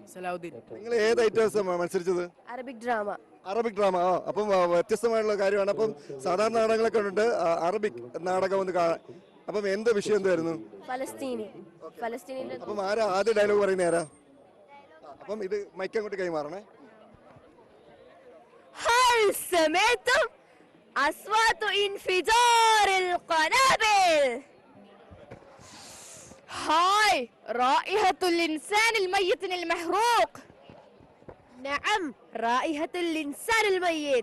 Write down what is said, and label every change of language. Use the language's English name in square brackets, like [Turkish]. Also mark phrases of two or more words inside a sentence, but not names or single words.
[Malayalam] നിങ്ങൾ ഏത് ഐറ്റംസ് മത്സരിച്ചത്? [English] Arabic drama. Arabic drama. [Malayalam] അപ്പം വ്യത്യസ്തമായിട്ടുള്ള കാര്യമാണ്. അപ്പം സാധാരണ നാടകങ്ങളൊക്കെ ഉണ്ട്, അറബിക് നാടകം ഒന്ന് കാണാൻ. അപ്പം എന്ത് വിഷയം എന്തായിരുന്നു? ഫലസ്തീനിന്റെ അപ്പം ആരാ ആദ്യ ഡയലോഗ് പറയുന്ന ആരാ? അപ്പം ഇത് മൈക്ക് അങ്ങോട്ട് കൈമാറണേ. [Arabic] هل سمعتم أصوات انفجار القنابل؟ هاي رائحة الإنسان الميت المحروق. نعم، رائحة الإنسان الميت.